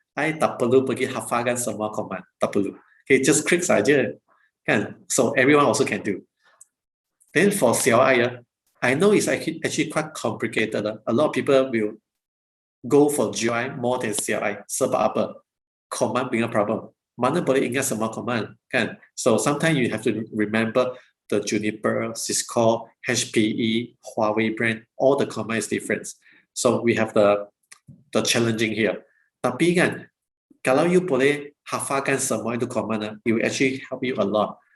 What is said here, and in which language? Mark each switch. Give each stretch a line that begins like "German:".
Malay: I tak perlu pergi hafalkan semua command, tak perlu.
English: Okay, just click
Malay: saja, kan?
English: So everyone also can do. Then for CLI, I know it's actually quite complicated. A lot of people will go for GUI more than CLI.
Malay: Sebab apa? Command punya problem. Mana boleh ingat semua command, kan?
English: So sometimes you have to remember the Juniper, Cisco, HPE, Huawei brand. All the command is different. So we have the challenging here.
Malay: Tapi kan, kalau you boleh hafalkan semua itu
English: command, it will actually help you a lot.